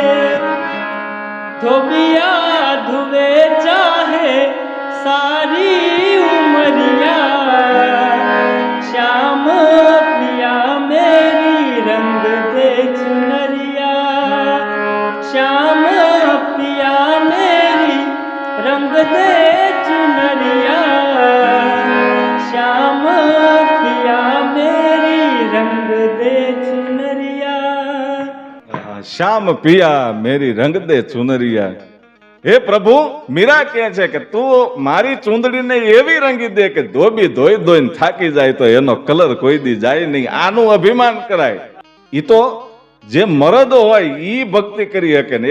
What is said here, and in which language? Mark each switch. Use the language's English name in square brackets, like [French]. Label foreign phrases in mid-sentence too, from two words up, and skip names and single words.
[Hindi] धोबिया धुवे चाहे सारी उमरिया, श्याम पिया मेरी रंग दे चुनरिया, श्याम पिया मेरी रंग दे चुनरिया, श्याम पिया मेरी रंग दे चुनरिया. श्याम पिया मेरी रंग दे चुनरिया. [Gujarati] હે પ્રભુ, મીરા કહે છે કે તું મારી ચૂંદડીને એવી રંગી દે કે ધોબી ધોઈ ધોઈને થાકી જાય તો એનો કલર કોઈ દી જાય નહીં. આનું અભિમાન કરાય. ઈ તો જે મરદ હોય ઈ ભક્તિ કરી શકે ને.